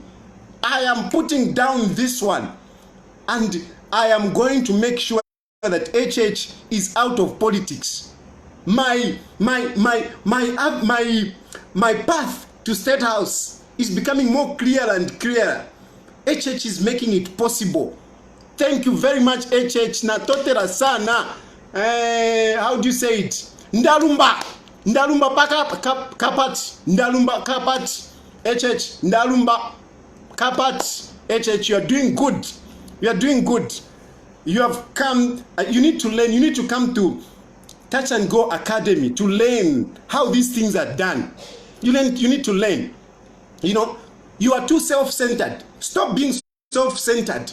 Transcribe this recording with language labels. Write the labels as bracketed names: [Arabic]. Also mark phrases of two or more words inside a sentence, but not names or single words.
[English] I am putting down this one, and I am going to make sure that HH is out of politics. My path to State House is becoming more clearer and clearer. HH is making it possible. Thank you very much, [Bemba] HH. Natotera sana. [English] How do you say it? [Tonga (Zambia)] Ndarumba. ndalumba kapat, ndalumba kapat, HH, ndalumba kapat, HH, [English] you are doing good. You are doing good. You have come, you need to learn, you need to come to Touch and Go Academy to learn how these things are done. You need to learn. You know, you are too self-centered. Stop being self-centered.